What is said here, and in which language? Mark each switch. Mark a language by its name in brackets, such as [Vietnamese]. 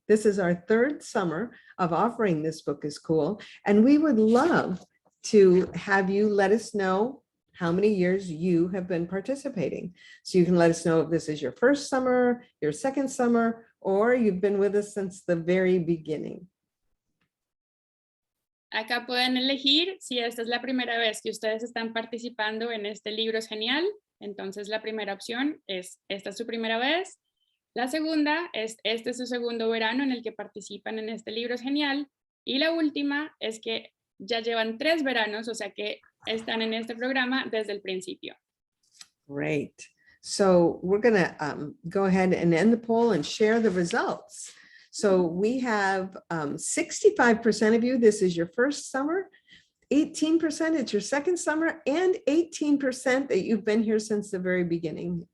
[English] This is our 3rd summer of offering This Book is Cool. And we would love to have you let us know how many years you have been participating. So you can let us know if this is your 1st summer, your 2nd summer, or you've been with us since the very beginning. [Spanish] Acá pueden elegir si esta es la primera vez que ustedes están participando en este libro es genial. Entonces la primera opción es, esta es su primera vez. La segunda es, este es su segundo verano en el que participan en este libro es genial. Y la última es que ya llevan 3 veranos, o sea que están en este programa desde el principio. [English] Great. So we're going to go ahead and end the poll and share the results. So we have 65% of you, this is your first summer, 18% it's your second summer, and 18% that you've been here since the very beginning.